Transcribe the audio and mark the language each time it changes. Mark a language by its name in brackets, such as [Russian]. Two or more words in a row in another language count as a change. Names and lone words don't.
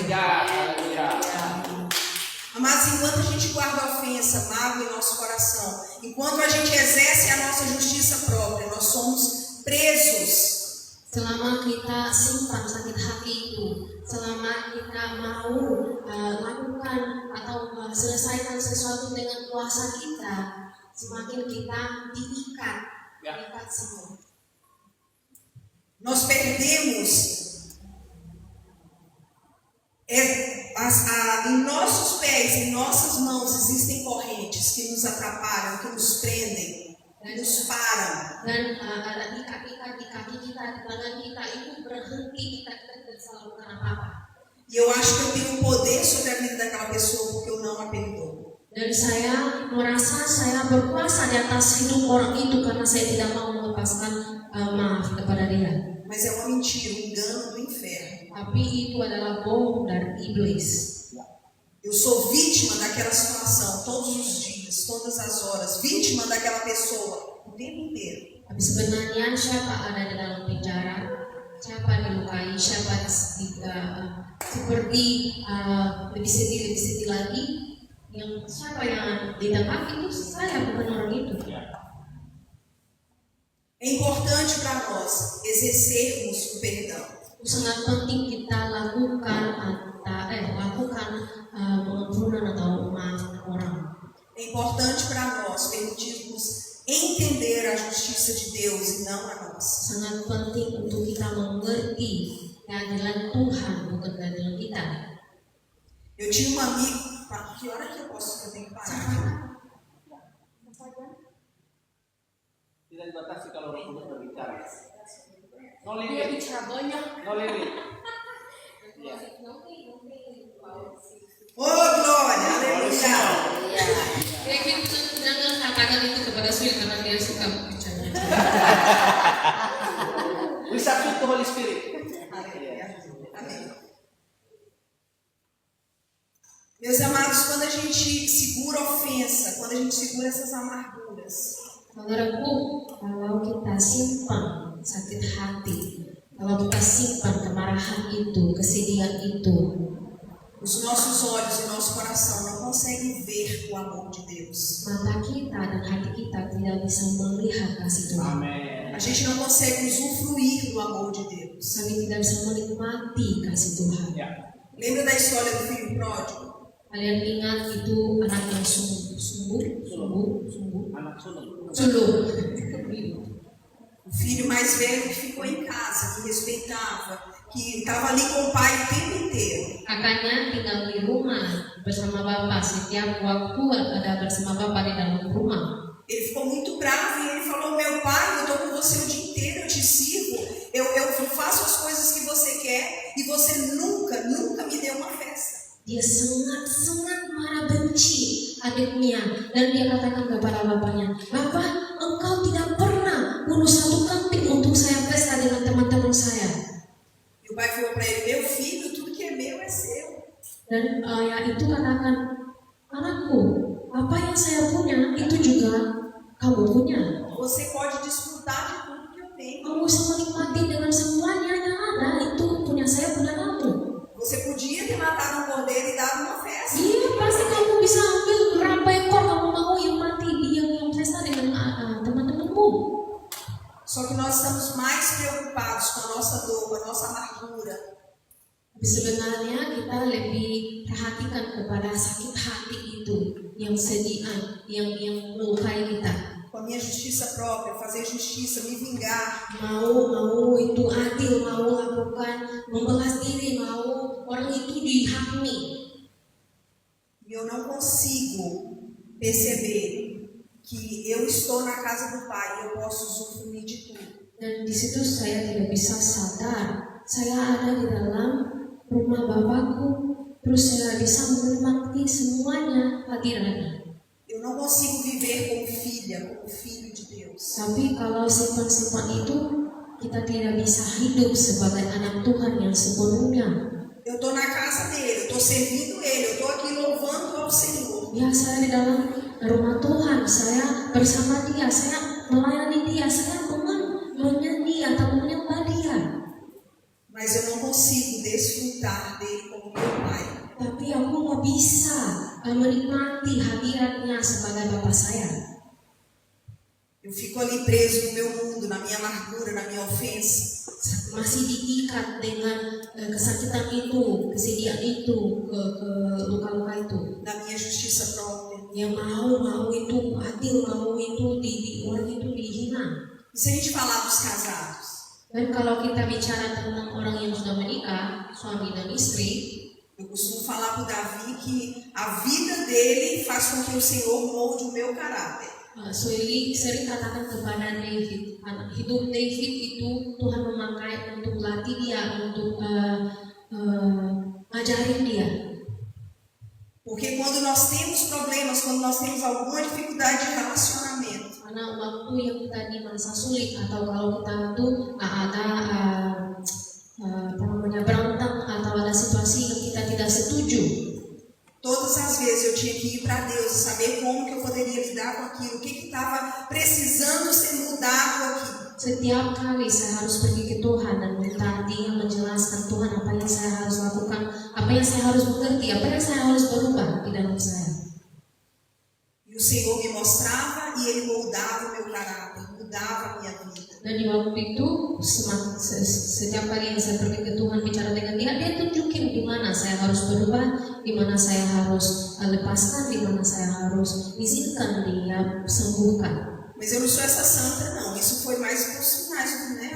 [English] Praise God. [Indonesian] Haleluya. [Portuguese] Amados, enquanto a gente guarda a ofensa, mágoa em nosso coração, enquanto a gente exerce a nossa justiça própria, nós somos presos. [Indonesian] Selama kita simpan sakit hati itu, selama kita mau lakukan atau selesaikan sesuatu dengan kuasa kita, semakin kita diikat semua. [Portuguese] Nós perdemos em nossos pés, em nossas mãos existem correntes que nos atrapalham, que nos prendem, que nos param. [Indonesian] Dan ada ikat-ikat di kaki kita, di tangan kita itu berhenti, kita tidak bisa lakukan apa-apa. [Portuguese] E eu acho que eu tenho um poder sobre a vida daquela pessoa porque eu não a perdoo. [Indonesian] Dan saya merasa saya berkuasa di atas hidup orang itu karena saya tidak mau melepaskan maaf kepada dia. [Portuguese] Mas é uma mentira, um engano do inferno. [Indonesian] Tapi itu adalah bohong dari iblis. [Portuguese] Eu sou vítima daquela situação todos os dias, todas as horas, vítima daquela pessoa o tempo inteiro. [Indonesian] Tapi sebenarnya siapa ada di dalam penjara, siapa dilukai, siapa seperti lebih sedih lagi, siapa yang ditangkap itu saya, bukan orang itu. [Portuguese] É importante para nós exercermos o perdão. [Indonesian] Sangat penting kita lakukan pengampunan atau maaf orang. [Portuguese] É importante para nós permitirmos entender a justiça de Deus e não a nossa. [Indonesian] Sangat penting untuk kita mengerti keadilan Tuhan, bukan keadilan kita. [Portuguese] Eu tinha uma amiga. Que hora que eu posso? Eu tenho que parar. [Indonesian] Tidak dibatasi kalau Roh Kudus berbicara. [English] No [Indonesian] Dia [English] limit. [Indonesian] bicara banyak. [English] No limit. [Portuguese] Oh, glória, aleluia. [Indonesian] Kevin jangan katakan itu kepada Sui karena dia suka bicara. [English] We submit to Holy Spirit. [Portuguese] Amém. Meus amados, quando a gente segura a ofensa, quando a gente segura essas amarguras, [Indonesian] Saudaraku, kalau kita simpan sakit hati, kalau kita simpan kemarahan itu, kesedihan itu, [Portuguese] os nossos olhos e nosso coração não conseguem ver o amor de Deus. [Indonesian] mata kita dan hati kita tidak bisa melihat kasih Tuhan. Amen. [Portuguese] A gente não consegue usufruir do amor de Deus. [Indonesian] Kami tidak bisa menikmati kasih Tuhan. Ya. [Portuguese] Lembra da história do filho pródigo? [Indonesian] Kalian ingat itu anak yang sungguh, Anak sulung. suluh. [Portuguese] O filho mais velho que ficou em casa, que respeitava, que estava ali com o pai o tempo inteiro. [Indonesian] Kakaknya tinggal di rumah bersama bapak, setiap waktu ada bersama bapak di dalam rumah. [Portuguese] Ele ficou muito bravo e ele falou: meu pai, eu estou com você o dia inteiro, eu te sirvo, eu faço as coisas que você quer e você nunca me deu uma festa. [Indonesian] Dia sangat marah benci adiknya dan dia katakan kepada bapaknya, "Bapak, engkau tidak pernah bunuh satu kambing untuk saya pesta dengan teman-teman saya." [Portuguese] E o pai falou para ele: meu filho, tudo que é meu é seu. [Indonesian] Dan ayah itu katakan, "Anakku, apa yang saya punya itu juga kamu punya. [Portuguese] Você pode desfrutar de tudo que eu tenho. [Indonesian] Kamu bisa menikmati dengan semuanya yang ada, itu punya saya, punya kamu." [Portuguese] Você podia ter matado um cordeiro e dado uma festa. [Indonesian] Iya, pasti kamu bisa ambil berapa ekor kamu mau yang mati, yang pesta dengan teman-temanmu. [Portuguese] Só que nós estamos mais preocupados com a nossa dor, com a nossa amargura. [Indonesian] Tapi sebenarnya kita lebih perhatikan kepada sakit hati itu, yang sedihan, yang melukai kita. [Portuguese] Com a minha justiça própria, fazer justiça, me vingar. [Indonesian] Mau itu adil, mau lakukan membalas diri, mau orang itu dihakimi. [Portuguese] E eu não consigo perceber que eu estou na casa do Pai e eu posso usufruir de tudo. [Indonesian] Dan di situ saya tidak bisa sadar, saya ada di dalam rumah Bapakku, terus saya bisa menikmati semuanya hadirannya. [Portuguese] Eu não consigo viver como filha, como filho de Deus. [Indonesian] Tapi kalau simpan-simpan itu, kita tidak bisa hidup sebagai anak Tuhan yang sepenuhnya. [Portuguese] Eu estou na casa dele, eu estou servindo ele, eu estou aqui louvando ao Senhor. [Indonesian] Ya, saya di dalam rumah Tuhan, saya bersama dia, saya melayani dia, saya menyanyi atau menyembah dia. [Portuguese] Mas eu não consigo desfrutar dele como meu pai. [Indonesian] Tapi aku nggak bisa menikmati hadiratnya sebagai Bapak saya. [Portuguese] Eu fico ali preso no meu mundo, na minha amargura, na minha ofensa. [Indonesian] Masih diikat dengan kesakitan itu, kesedihan itu, ke luka-luka itu. [Portuguese] Na minha justiça própria. [Indonesian] Ya mau itu adil, mau itu di orang itu dihina. [Portuguese] E se a gente falar dos casados? [Indonesian] Dan kalau kita bicara tentang orang yang sudah menikah, suami dan istri, [Portuguese] eu costumo falar para o Davi que a vida dele faz com que o Senhor molde o meu caráter. [Indonesian] Sering katakan kepada David, hidup David itu Tuhan memakai untuk latih dia, untuk ajarin dia. [Portuguese] Porque quando nós temos problemas, quando nós temos alguma dificuldade de relacionamento, [Indonesian] Karena waktu yang kita di masa sulit atau kalau kita tuh ada berantem atau ada situasi yang kita tidak setuju, [Portuguese] todas as vezes eu tinha que ir para Deus e saber como que eu poderia lidar com aquilo, o que estava precisando ser mudado aqui. [Indonesian] Setiap kali saya harus pergi ke Tuhan dan minta Dia menjelaskan Tuhan apa yang saya harus lakukan, apa yang saya harus mengerti, apa yang saya harus berubah di dalam saya. [Portuguese] E o Senhor me mostrava e Ele moldava o meu caráter, mudava a minha vida. [Indonesian] Dan di waktu itu setiap kali yang saya pergi ke Tuhan bicara dengan Dia tunjukin di mana saya harus berubah, di mana saya harus lepaskan, di mana saya harus izinkan Dia sembuhkan. [Portuguese] Mas eu não sou essa santa não, isso foi mais personagem, né?